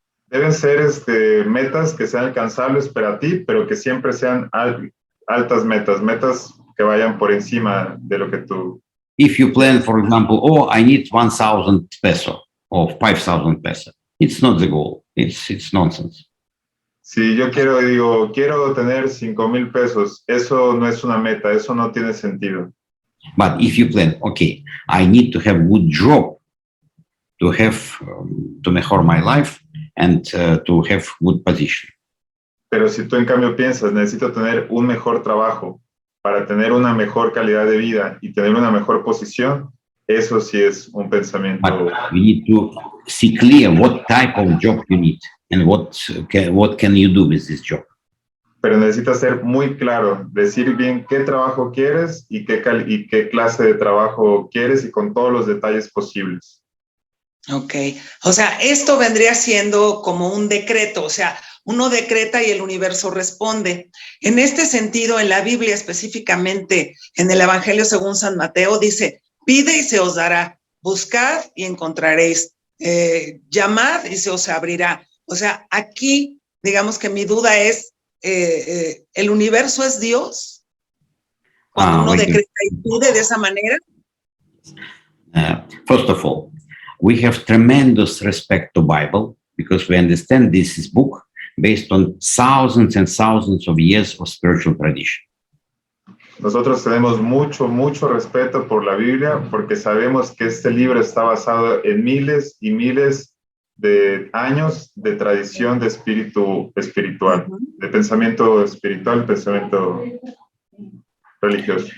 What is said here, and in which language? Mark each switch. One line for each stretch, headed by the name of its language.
Spanish: Deben ser metas que sean alcanzables para ti, pero que siempre sean altas metas, metas que vayan por encima de lo que tú...
English: If you plan, for example, oh, I need 1,000 peso or 5,000 peso, it's not the goal. It's nonsense.
Spanish: Si yo quiero tener 5,000 pesos, eso no es una meta, eso no tiene sentido.
English: But if you plan, okay, I need to have good job to have to mejor my life and to have good position.
Spanish: Pero si tú en cambio piensas, necesito tener un mejor trabajo para tener una mejor calidad de vida y tener una mejor posición, eso sí es un pensamiento.
English: But you need to see clear what type of job you need and what can you do with this job.
Spanish: Pero necesitas ser muy claro, decir bien qué trabajo quieres y qué clase de trabajo quieres y con todos los detalles posibles. Ok, o sea, esto vendría siendo como un decreto, o sea, uno decreta y el universo responde. En este sentido, en la Biblia específicamente, en el Evangelio según San Mateo, dice, pide y se os dará, buscad y encontraréis, llamad y se os abrirá. O sea, aquí, digamos que mi duda es, ¿el universo es Dios? Cuando uno decreta y pide de esa manera.
English: First of all, we have tremendous respect to Bible because we understand this is book based on thousands and thousands of years of spiritual tradition.
Spanish: Nosotros tenemos mucho respeto por la Biblia porque sabemos que este libro está basado en miles y miles de años de tradición de espíritu espiritual, de pensamiento espiritual, pensamiento religioso.